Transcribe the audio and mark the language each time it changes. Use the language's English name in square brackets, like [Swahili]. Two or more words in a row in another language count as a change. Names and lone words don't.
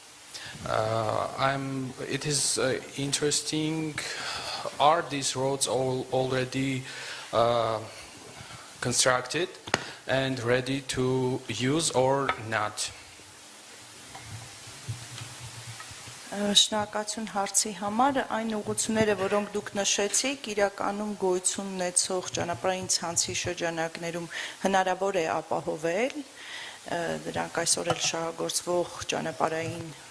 [English] It is interesting, are these roads already constructed and ready to use or not? [Armenian] Շնորհակալություն հարցի համար, այն ուղղությունները, որոնք դուք նշեցիք, իրականում գոյություն ունեցող ճանապարհային ցանցի շրջանակներում հնարավոր է ապահովել, դրանք այսօր էլ շահագործվող ճանապարհային